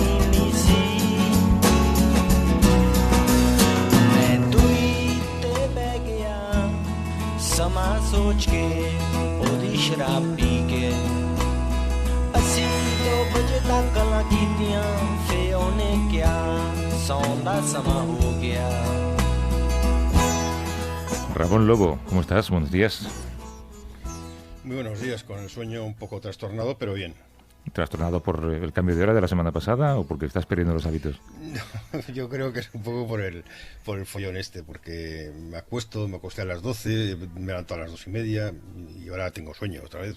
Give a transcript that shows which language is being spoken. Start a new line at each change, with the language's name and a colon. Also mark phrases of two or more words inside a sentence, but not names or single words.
Punjabi: ਸਮਾ ਸੋਚ ਕੇ ਓਦੀ ਸ਼ਰਾਬ ਪੀ ਕੇ ਅਸੀ 2 ਬਜੇ ਤਕ ਗੱਲਾਂ ਕੀਤੀਆਂ ਫੇ ਓਨੇ ਕਿਆ ਸੌਂਦਾ ਸਮਾ ਹੋ ਗਿਆ.
Spanish: Ramón Lobo, ¿cómo estás? Buenos días. Muy buenos días, con el sueño un poco trastornado, pero bien. ¿Trastornado por el cambio de hora de la semana pasada o porque estás perdiendo los hábitos? No, yo creo que es un poco por el follón porque me acosté a las 12, me levanto a las 2:30 y ahora tengo sueño otra vez.